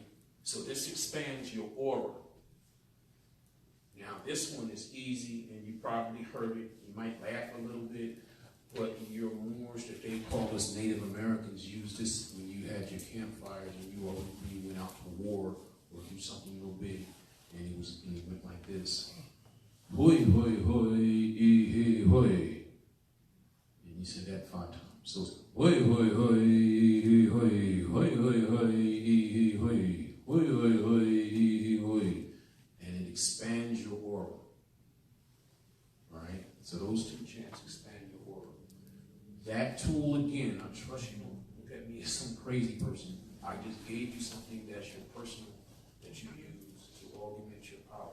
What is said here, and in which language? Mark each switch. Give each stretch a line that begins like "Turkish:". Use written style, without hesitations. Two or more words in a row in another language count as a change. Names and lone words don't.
English: So this expands your aura. Now, this one is easy, and you probably heard it. You might laugh a little bit, but your Moorish, that they call us Native Americans, used this when you had your campfires and you went out to war or do something real big, and it went like this. Hoi, hoi, hoi, he, hoi. And you said that 5 times. So it's hoi, hoi, hoi, he, hoi, hoi, hoi, hoi, he, hoi, hoi, hoi, hoi, he, hoi. And it expands your aura. All right? So those 2 chants expand your aura. That tool, again, I trust you don't look at me as some crazy person. I just gave you something that's your personal, that you use to augment your power.